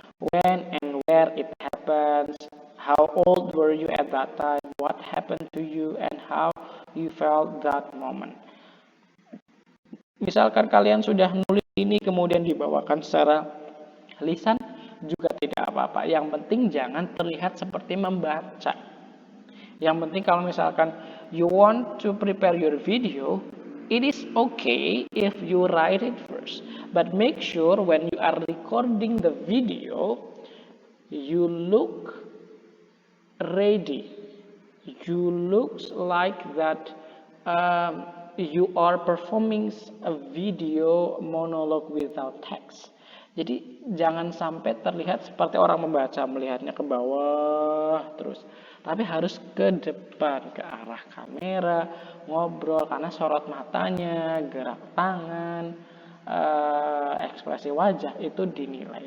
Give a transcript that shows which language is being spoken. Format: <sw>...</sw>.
<en>When and where it happens, how old were you at that time, what happened to you, and how you felt that moment.</en> <id>Misalkan kalian sudah nulis ini kemudian dibawakan secara lisan juga tidak apa-apa. Yang penting jangan terlihat seperti membaca. Yang penting kalau misalkan</id> <en>you want to prepare your video, it is okay if you write it first. But make sure when you are recording the video, you look ready. You look like that you are performing a video monologue without text.</en> <id>Jadi jangan sampai terlihat seperti orang membaca, melihatnya ke bawah terus. Tapi harus ke depan, ke arah kamera, ngobrol, karena sorot matanya, gerak tangan, ekspresi wajah itu dinilai.</id>